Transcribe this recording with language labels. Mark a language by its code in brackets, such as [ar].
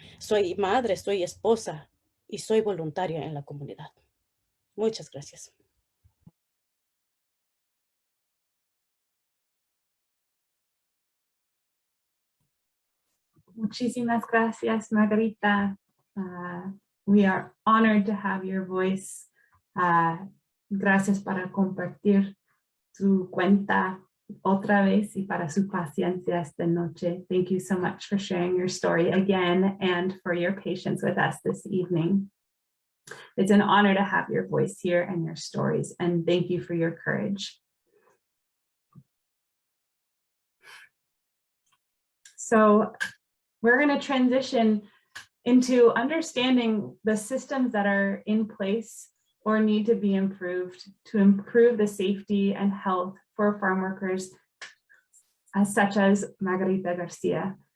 [es] Soy madre, soy esposa y soy voluntaria en la comunidad. Muchas gracias. Muchísimas gracias, Margarita. [en] We are honored to have your voice. [es] Gracias para compartir tu cuenta otra vez y para su paciencia esta noche. [en] Thank you so much for sharing your story again and for your patience with us this evening. It's an honor to have your voice here and your stories, and thank you for your courage. So we're going to transition into understanding the systems that are in place or need to be improved to improve the safety and health for farm workers, such as Margarita Garcia.